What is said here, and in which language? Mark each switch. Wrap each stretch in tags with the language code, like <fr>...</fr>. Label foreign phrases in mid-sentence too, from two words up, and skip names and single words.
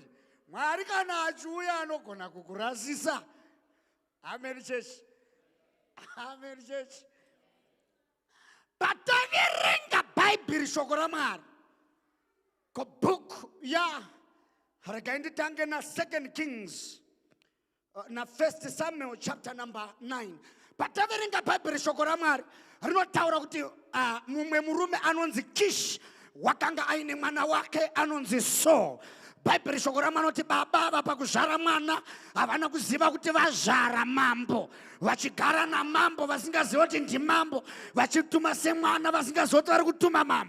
<sn>Mwari kana achiuya anogona kukurasisa.</sn> <en>Amen church. Amen church.</en> <sn>Pataverenga Bible shoko raMwari ko book ya regai nditange na 2 Kings na 1 Samuel</sn> <en>chapter number</en> <sn>9. Pataverenga Bible shoko raMwari rinotaura kuti mumwe murume anonzi Kish wakanga aine mwana wake anonzi Saul. Bible shoko raMwari kuti baba vapa kuzvara mwana havana kuziva kuti vazvara mambo, vachigara namambo vasingaziva kuti ndimambo, vachituma semwana vasingaziva kuti vari kutuma mambo.</sn>